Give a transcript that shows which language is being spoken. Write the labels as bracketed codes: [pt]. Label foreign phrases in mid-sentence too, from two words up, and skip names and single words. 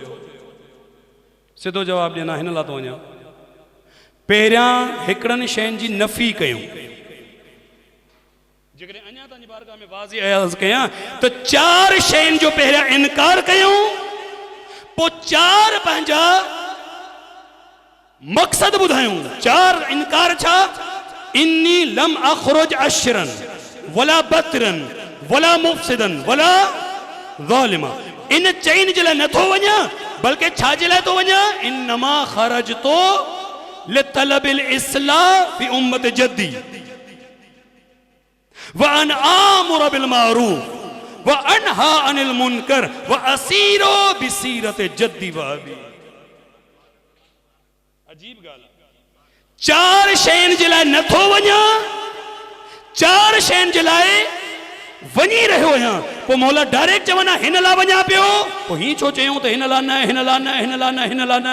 [sd] सिधो जवाब ॾियनि हिन लाइ थो वञा। पहिरियां हिकिड़नि शयुनि जी नफ़ी कयूं, जेकॾहिं अञा तव्हांजी बारगाह में वाज़ी अर्ज़ कयां त 4 शयुनि जो पहिरियां इनकार कयूं, पोइ 4 पंहिंजा मक़सद ॿुधायूं। 4 इनकार छा? [ar] إني لم أخرج أشرا ولا بطرا ولا مفسدا ولا ظالما. [sd] इन चइन जे लाइ नथो वञा, बल्कि छा जे लाइ थो वञा? [ar] إنما خرجت لطلب الإصلاح في أمة جدي وأن آمر بالمعروف وأنهى عن المنكر وأسير بسيرة جدي وأبي. [sd] अजीब ॻाल्हि आहे, 4 शयुनि जे लाइ नथो वञा, 4 शयुनि जे लाइ वञी रहियो आहियां, पोइ मौला डायरेक्ट चवंदा हिन लाइ वञा पियो, पोइ हीअं छो चयूं त हिन लाइ न, हिन लाइ न, हिन लाइ न, हिन लाइ न?